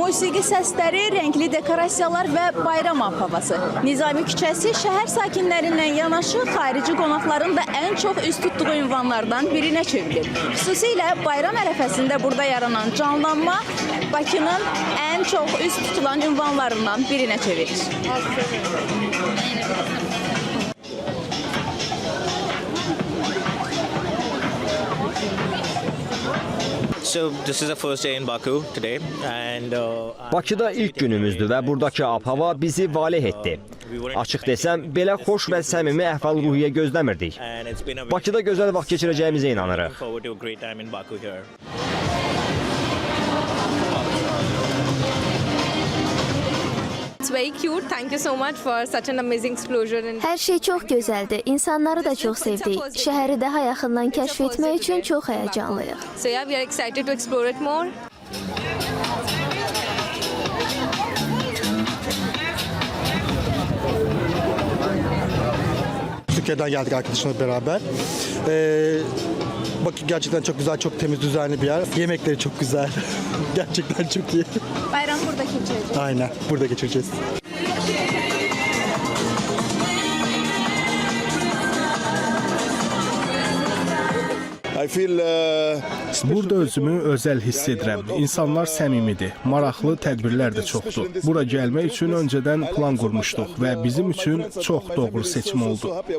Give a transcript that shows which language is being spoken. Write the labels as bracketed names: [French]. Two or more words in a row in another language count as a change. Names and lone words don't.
[Azerbaijani] musiqi səsləri, renkli dekorasiyalar və bayram havası. Nizami küçəsi şəhər sakinlərindən yanaşı xarici qonaqların da ən çox üst tutduğu ünvanlardan birinə çevrilir. Xüsusilə bayram ərəfəsində burada yaranan canlanma Bakının ən çox üst tutulan ünvanlarından birinə çevrilir. [English] So this is the first day in Baku today and [Azerbaijani] Bakıda ilk günümüzdür və buradakı ab-hava bizi valeh etdi. Açıq desəm, belə xoş və səmimi əhval-ruhiyyə gözləmirdik. Bakıda gözəl vaxt keçirəcəyimizə inanırıq. Hər şey çox gözəldir. İnsanları da çox sevdik. Şəhəri daha yaxından kəşf etmək üçün çox həyəcanlıyıq. [Turkish] Türkiye'den geldik arkadaşımla beraber. Bakü gerçekten çok güzel, çok temiz, düzenli bir yer. Yemekleri çok güzel. Gerçekten çok iyi. Bayram burada keçirecek. Aynen, burada geçireceğiz. [Azerbaijani] Burada özümü özəl hiss edirəm. İnsanlar səmimidir, maraqlı tədbirlər də çoxdur. Bura gəlmək üçün öncədən plan qurmuşduq və bizim üçün çox doğru seçim oldu.